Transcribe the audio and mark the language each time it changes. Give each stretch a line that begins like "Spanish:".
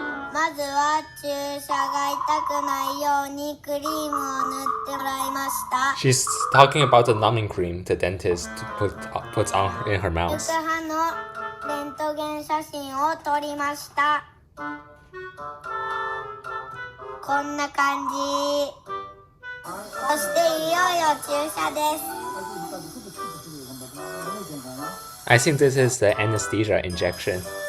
Japanese: まずは注射が痛くないようにクリームを塗ってもらいました。
English: She's talking about the numbing cream the dentist puts on in her
Japanese: 抜
English: mouth.
Japanese: く歯のレントゲン写真を撮りました。こんな感じ。そしていよいよ注射です。
English: I think this is the anesthesia injection.